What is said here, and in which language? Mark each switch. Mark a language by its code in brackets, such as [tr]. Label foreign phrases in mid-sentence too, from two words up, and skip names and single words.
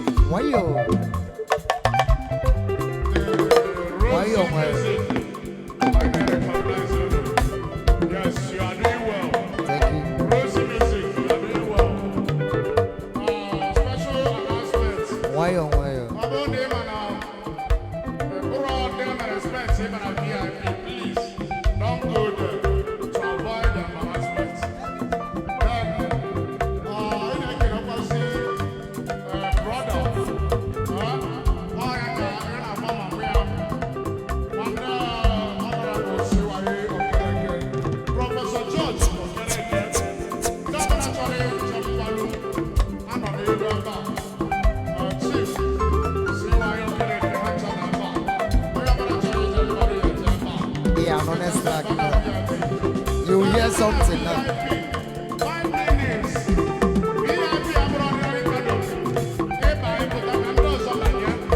[ig] Wayo. Wayo, wayo. [en] Yes, you are doing well. Thank you. Rosie Music, you are doing well. Uh, special announcement. [ig] Wayo, wayo. Ọ bụrụ na ị ma na, ị bụrụ ndị a na respect, ị ma na V I P, [en] please, don't go there to avoid embarrassment. Then, [ig] uh, ị na-ekelekwazi, uh, brother, uh, ọ ya ka ị na-agba ma nwe ya. Nwanne, uh, Honorable Siwaye Okereke, Professor George Okereke, ndị ọbụla chọrọ ịchọ mkpalụ, anọ n'elu ebe a. Uh, Chief, Siwaye Okereke, ha ncha na ebe a. Onye ọbụla chọrọ ije mkpalụ, ya eje ebe a. [en] Yeah, I'm honest, like, V I P. you hear something now. Five minutes. [ig] V I P abụrụ ọdịnala Kano. Ịba ịpụta na ndị ọzọ banye.